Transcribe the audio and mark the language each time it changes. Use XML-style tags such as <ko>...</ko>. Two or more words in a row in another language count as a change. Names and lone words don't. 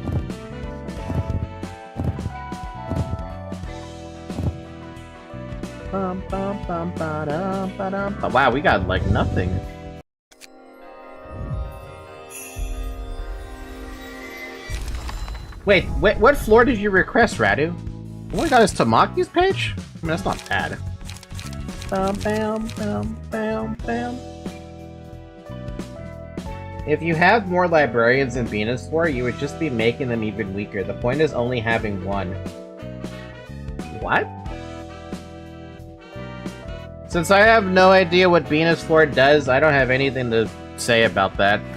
<en>Wow, we got like nothing. Wait, what floor did you request, Radu? Oh my god, is Tamaki's page? I mean, that's not bad. Bum, bam, bam, bam, bam. If you have more librarians in Venusaur, you would just be making them even weaker. The point is only having one. What? Since I have no idea what Venusaur does, I don't have anything to say about that.</en>